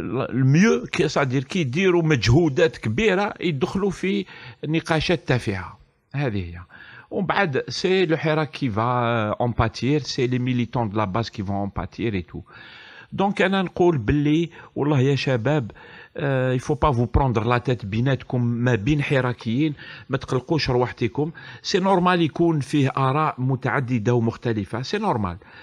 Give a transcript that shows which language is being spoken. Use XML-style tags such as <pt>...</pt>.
<ar>الميو</ar> <fr>c'est-à-dire</fr> <ar>كي يديروا مجهودات كبيرة يدخلوا في نقاشات تافهة. هذه هي. ومن بعد</ar> <fr>c'est le Hirak qui va en pâtir, c'est les militants de la base qui vont en pâtir et tout. Donc</fr> <ar>أنا نقول باللي والله يا شباب</ar> <fr>il faut pas vous prendre la tête</fr> <ar>بيناتكم ما بين حراكيين, ما تقلقوش روحتكم.</ar> <fr>c'est normal</fr> <ar>يكون فيه آراء متعددة ومختلفة,</ar> <fr>c'est normal.</fr>